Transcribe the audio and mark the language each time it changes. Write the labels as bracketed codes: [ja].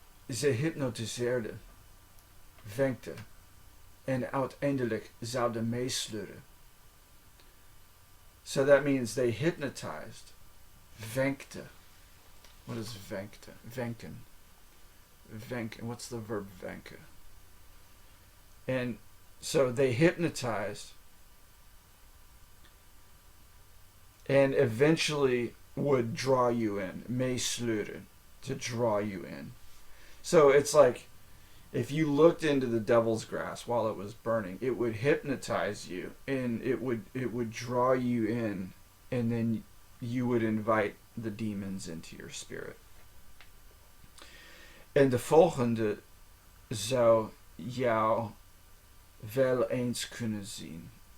[nl] Ze hypnotiseerde, wenkte en uiteindelijk zouden meesleuren. [en] So that means they hypnotized, wenkte. What is wenkte? Wenken. Wenken. What's the verb wenken? And so they hypnotized and eventually would draw you in. Meesleuren. To draw you in. So it's like, If you looked into the devil's grass while it was burning, it would hypnotize you, and it would draw you in, and then you would invite the demons into your spirit. [nl] En de volgende zou jou wel eens kunnen zien.